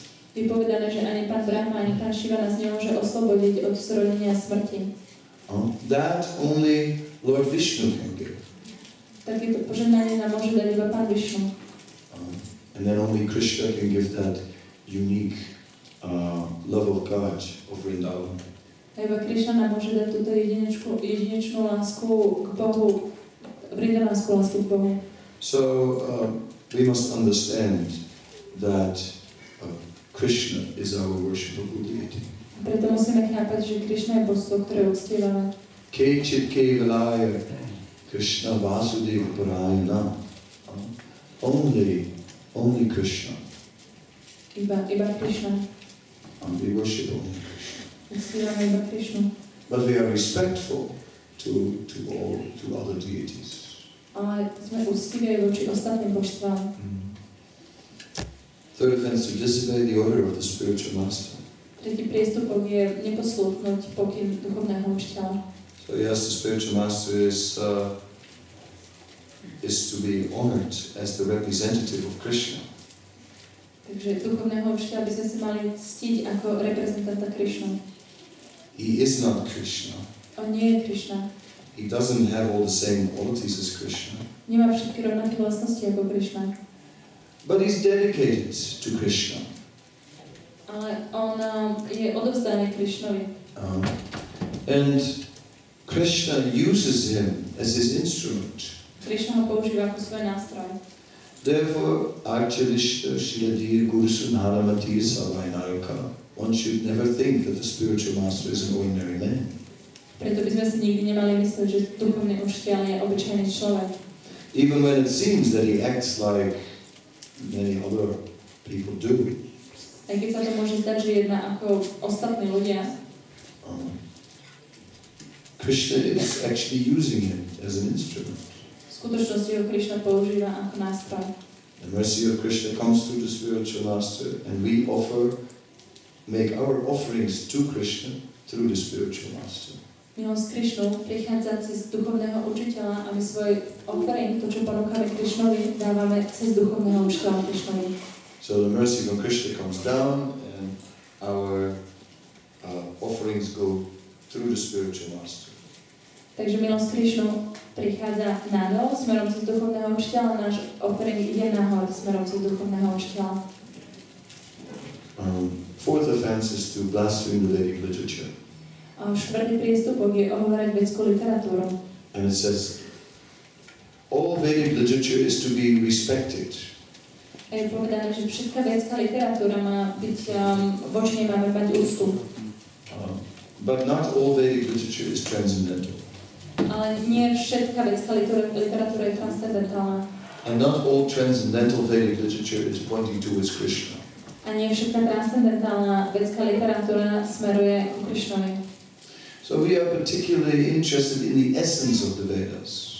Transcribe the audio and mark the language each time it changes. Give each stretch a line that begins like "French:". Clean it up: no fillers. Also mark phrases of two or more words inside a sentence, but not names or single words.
Slovak: Je povedané, že ani pán Brahma, ani pán Shiva nás nemôže oslobodiť od zrodenia a smrti.
English: That only Lord Vishnu can give.
Slovak: Takéto požehnanie nám môže dať iba pán Višnu.
English: And then only Krishna can give that unique love of God of Vrindavan.
Slovak: A iba Krishna nám môže dať túto jedinečnú lásku k Bohu, vrindavanskú lásku k Bohu.
English: So we must understand that Krishna is our worshipable deity.
Slovak: Preto musíme chápať, že Krishna je božstvo, ktoré uctievame.
Sanskrit: Kechit kevalaya Krishna Vasudeva Parayana.
English: Only Krishna.
Slovak: Iba Krishna.
English: And we worship only Krishna.
Slovak: Uctievame iba Krishnu.
English: But we are respectful to other deities.
Slovak: Ale sme úctiví aj voči ostatným božstvám.
English: Third offense, to disobey the order of the spiritual master.
Slovak: Tretí priestupok je neposlúchnuť pokyn duchovného učiteľa.
English: So yes, the spiritual master is to be honored as the representative of Krishna.
Slovak: Takže duchovného učiteľa by sme si mali ctiť ako reprezentanta Krishnu.
English: He is not Krishna.
Slovak: On nie je Krishna.
English: He doesn't have all the same qualities as Krishna.
Slovak: Nemá všetky rovnaké vlastnosti ako Krishna.
English: But he's dedicated to Krishna.
Slovak: Ale on je odovzdaný Krishnovi.
English: And Krishna uses him as his instrument.
Slovak: Krishna ho používa ako svoj nástroj.
Sanskrit: Therefore, Archavishta Shiladir Gurusun Haramatir Savainaraka.
English: One should never think that the spiritual master is an ordinary man.
Slovak: Preto by sme si nikdy nemali myslieť, že duchovný učiteľ je obyčajný človek.
English: Even when it seems that he acts like many other people do.
Slovak: Aj keď sa to môže zdať, že jedná ako ostatní ľudia.
English: Krishna is actually using him as an instrument.
Slovak: V skutočnosti ho Krishna používa ako nástroj.
English: The mercy of Krishna comes through the spiritual master, and we make our offerings to Krishna through the spiritual master.
Slovak: Milosť Krishnu prichádza cez duchovného učiteľa a my svoj offering, to čo ponúkame Krishnovi, dávame cez duchovného učiteľa Krishnovi.
English: So the mercy from Krishna comes down, and our offerings go through the spiritual master.
Slovak: Takže milosť Krišnu prichádza nadol smerom cez duchovného učiteľa, náš offering ide nahor smerom cez duchovného učiteľa.
English: Fourth offense is to blaspheme the Vedic literature.
Slovak: Štvrtý priestupok je ohovárať vedskú literatúru.
English: And it says, all Vedic literature is to be respected.
Slovak: Je povedané, že všetká vedecká literatúra má byť, voči nej máme mať úctu.
English: But not all Vedic literature is transcendental.
Slovak: Ale nie všetká vedecká literatúra je transcendentálna.
English: And not all transcendental Vedic literature is pointing towards Krishna.
Slovak: A nie všetká transcendentálna vedecká literatúra smeruje ku Krishnovi.
English: So we are particularly interested in the essence of the Vedas.